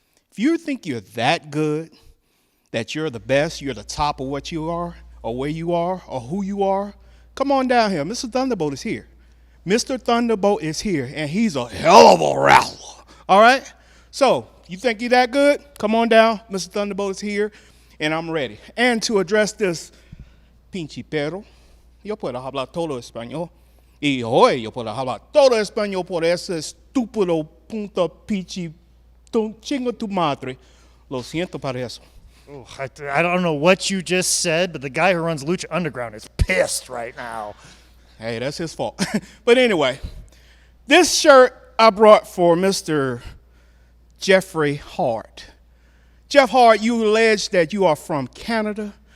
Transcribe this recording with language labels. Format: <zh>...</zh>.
<en>If you think you're that good, that you're the best, you're the top of what you are, or where you are, or who you are, come on down here. Mr. Thunderbolt is here. Mr. Thunderbolt is here, and he's a hell of a wrestler. All right? So, you think you're that good? Come on down. Mr. Thunderbolt is here, and I'm ready. And to address this</en> <es>pinche perro, yo puedo hablar todo español. Y hoy yo puedo hablar todo español por ese estúpido punta pinche chingo tu madre. Lo siento para eso.</es> <en>Oh, I don't know what you just said, but the guy who runs Lucha Underground is pissed right now. Hey, that's his fault. But anyway, this shirt I brought for Mr. Jeffrey Hart. Jeff Hart, you allege that you are from Canada.</en>